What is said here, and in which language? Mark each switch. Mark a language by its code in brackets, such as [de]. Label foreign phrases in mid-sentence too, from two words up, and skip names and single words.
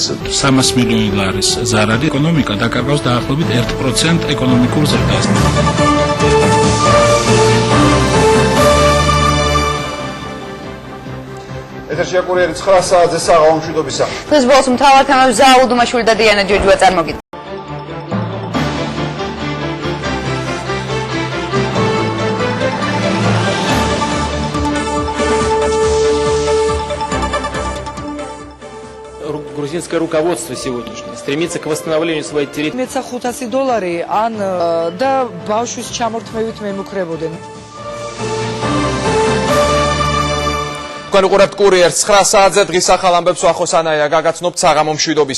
[ka] 300 მილიონი ლარის ზარადი ეკონომიკა დაკარგავს დაახლოებით 1% ეკონომიკურ ზრდას. ეთერშია კურიერი 9 საათზე საღამო მშვიდობისა. დღეს ბოლოს მთავარ თემებს ზაალ უდუმაშვილი და დიანა ჯოჯუა წარმოგიდგენთ. [ru] Грузинское руководство сегодняшнее стремится к восстановлению своей территории. [ka] $500 ან და ბავშვის ჩამორთმევით მემუქრებოდნენ. თქვენ უყურებთ კურიერს 9 საათზე დღის ახალ ამბებს ვახოს ანაია გაგაცნობთ საღამო მშვიდობისა.